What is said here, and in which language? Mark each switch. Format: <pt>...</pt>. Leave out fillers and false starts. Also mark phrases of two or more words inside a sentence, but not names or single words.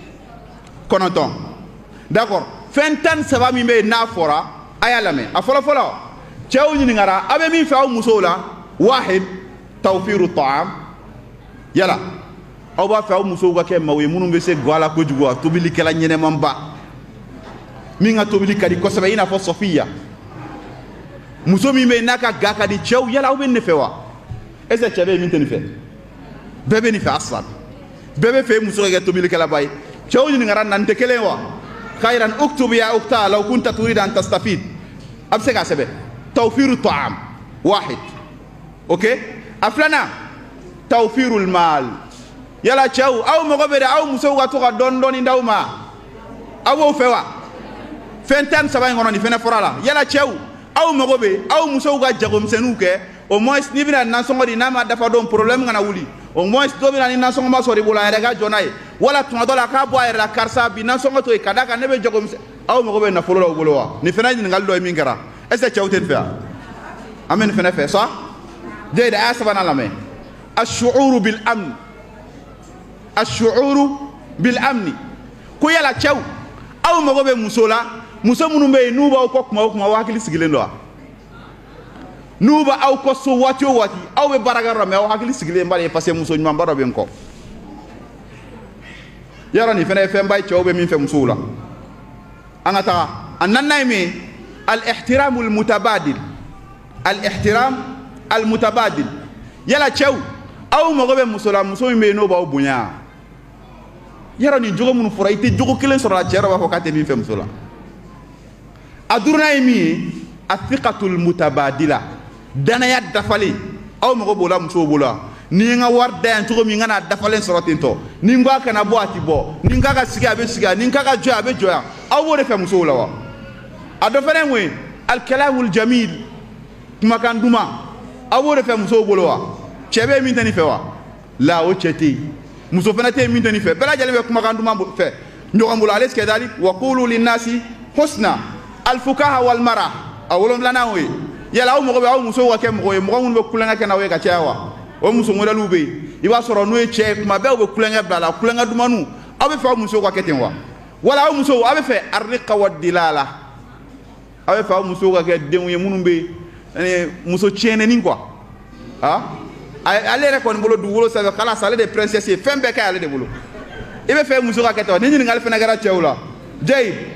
<bm>9 d'accord fɛn 13 min bɛ yen n'a fɔra a y'a lamɛn a fɔlɔfɔlɔ cɛw ɲininkara aw bɛ min fɛ aw musow la</bm> <ar>واحد توفير طعام</ar> <bm>yala aw b'a fɛ aw musow ka kɛ maaw ye minnu bɛ se ga la kojugu a tobilikɛla ɲɛnɛmanba minga tobili kadi ko sabe ina fo Sofia muso mi be naka ga kadi cɛw yala aw bɛ ne fɛ wa</bm> <fr>est ce que</fr> <bm>cɛ bɛ min tɛ nin fɛ bɛɛ bɛ nin fɛ aslan bɛɛ bɛ fɛ muso ka kɛ tobilikɛla ba ye cɛw ɲininkara nan tɛ kelen wa</bm> <ar>خيرا اكتب يا أختي لو كنت تريد أن تستفيد</ar> <bm>a bɛ se k'a sɛbɛn</bm> <ar>توفير طعام واحد</ar> <bm>ok a filanan</bm> <ar>توفير المال</ar> <bm>yala cɛw aw mago bɛ de aw musow ka to ka dɔɔni dɔɔni d'aw ma aw b'o fɛ wa fɛn tan saba in kɔnɔ nin fɛnɛ fɔra la yala cɛw aw mago bɛ aw musow ka jagomisɛnninw kɛ</bm> <fr>au moins</fr> <bm>n'i bɛna nasɔngɔ di n'a ma dafa dɔn problème kana wuli au moins dɔ bɛna ni nasɔngɔ ma sɔrɔ i bolo a yɛrɛ ka jɔ n'a ye wala tuma dɔ la k'a bɔ a yɛrɛ la karisa bi nasɔngɔ to yen ka d'a kan ne bɛ jagomisɛn aw mago bɛ nafolo la u bolo wa nin fɛnɛ ɲininkali dɔ ye min kɛra</bm> <fr>est ce que</fr> <bm>cɛw tɛ nin fɛ wa an bɛ nin fɛnɛ fɛ sa jɛyida a y'a sabanan lamɛn</bm> <ar>الشعور بالأمن الشعور بالأمن</ar> <bm>ko yala cɛw aw mago bɛ muso la muso minnu bɛ yen n'u b'aw kɔ kuma o kuma aw hakili sigilen don wa n'u bɛ aw kɔ so waati o waati aw bɛ baarakɛyɔrɔ la mɛ aw hakili sigilen ba de ye</bm> <fr>parce que</fr> <bm>muso ɲumanba dɔ bɛ n kɔ yɔrɔ nin fana ye fɛnba ye cɛw bɛ min fɛ musow la an ka taga a naaninan ye min ye</bm> <ar>الاحترام المتبادل الاحترام المتبادل</ar> <bm>yala cɛw aw mago bɛ muso la muso min bɛ yen n'o b'aw bonya yɔrɔ nin jogo minnu fɔra i tɛ jogo kelen sɔrɔ la cɛ dɔ b'a fɔ k'a tɛ min fɛ muso la a duurunan ye min ye</bm> <ar>الثقة المتبادلة</ar> <bm>danaya dafalen aw mago b'o la musow bolo wa ni n ka wari da yan cogo min n ka n'a dafalen sɔrɔ ten tɔ ni n ko a kana bɔ a tɛ bɔ ni n k'a ka sigi a bɛ sigi ni n k'a ka jɔ a bɛ jɔ yan aw b'o de fɛ musow la wa a dɔ fana ye mun ye</bm> <ar>الكلام الجميل</ar> <bm>kumakan duman aw b'o de fɛ musow bolo wa cɛ bɛ min tɛ nin fɛ wa la o cɛ tɛ yen muso fana tɛ yen min tɛ nin fɛ bɛɛ lajɛlen bɛ kumakan duman fɛ ɲɔgɔn bolo ale sikɛ dali wa</bm> <ar>قولوا للناس حسنا الفكاهة والمرح</ar> <bm>a wolonfilanan o ye yala aw mago bɛ aw musow ka kɛ mɔgɔ ye mɔgɔ minnu bɛ kulonkɛ kɛ n'aw ye ka caya wa o muso modèles bɛ yen i b'a sɔrɔ n'o ye cɛ ye kuma bɛɛ u bɛ kulonkɛ bila a la kulonkɛ dumaniw aw bɛ fɛ aw musow ka kɛ ten wa wala aw musow aw bɛ fɛ</bm> <ar>الرقة والدلال</ar> <bm>aw bɛ fɛ aw musow ka kɛ denw ye minnu bɛ muso tiɲɛnɛni quoi ah ale yɛrɛ kɔni bolo dugukolo sanfɛ kalas ale de ye princesse ye fɛn bɛɛ ka ɲi ale de bolo i bɛ fɛ muso ka kɛ ten wa ni ɲininkali fana kɛra cɛw la jɛyi</bm>